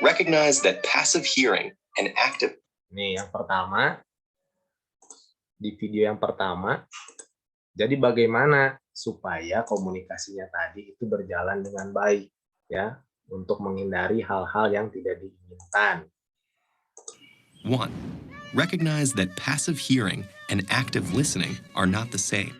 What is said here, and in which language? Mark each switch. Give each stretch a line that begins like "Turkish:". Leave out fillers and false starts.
English: Recognize that passive hearing and active.
Indonesian: Nih, yang pertama, di video yang pertama, jadi bagaimana supaya komunikasinya tadi itu berjalan dengan baik, ya, untuk menghindari hal-hal yang tidak diinginkan. 1.
English: Recognize that passive hearing and active listening are not the same.